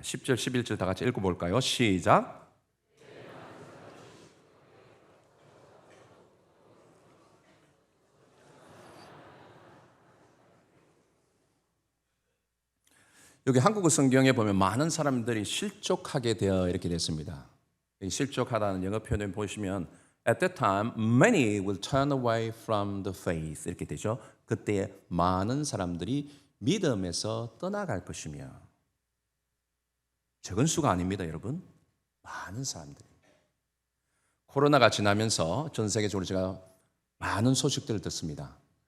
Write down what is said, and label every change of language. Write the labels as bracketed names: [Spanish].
[Korean] 10절 11절 다 같이 읽어볼까요? 시작. 여기 한국어 성경에 보면 많은 사람들이 실족하게 되어 이렇게 됐습니다. 실족하다는 영어 표현을 보시면 [English] At that time, many will turn away from the faith [Korean] 이렇게 되죠. 그때 많은 사람들이 믿음에서 떠나갈 것이며, 적은 수가 아닙니다, 여러분. 많은 사람들이. 코로나가 지나면서 전 세계적으로 제가 많은 소식들을 듣습니다.